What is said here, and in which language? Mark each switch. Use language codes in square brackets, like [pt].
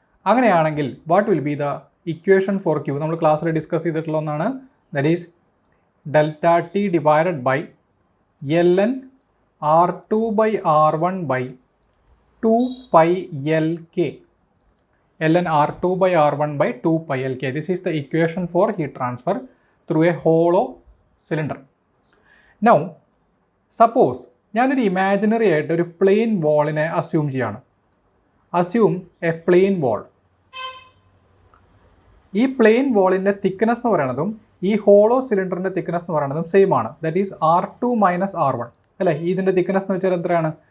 [en] അങ്ങനെയാണെങ്കിൽ what will be the equation for Q? [ml] നമ്മൾ ക്ലാസ്സിൽ ഡിസ്കസ് ചെയ്തിട്ടുള്ള ഒന്നാണ്, [en] That is delta T divided by ln R2 by R1 by 2 pi Lk. ln R2 by R1 by 2 pi Lk. This is the equation for heat transfer through a hollow cylinder. Now, suppose [ml] ഞാനൊരു imaginary ആയിട്ട് ഒരു plain വാളിനെ assume ചെയ്യാണ്. [en] Assume a plane wall. [ml] ഈ plain വാളിൻ്റെ thickness എന്ന് പറയുന്നതും ഈ hollow സിലിണ്ടറിൻ്റെ thickness എന്ന് പറയുന്നതും സെയിം ആണ്. [en] that is R2 minus R1 [ml] അല്ലേ? ഇതിൻ്റെ തിക്നെസ് എന്ന് വെച്ചാൽ എത്രയാണ്?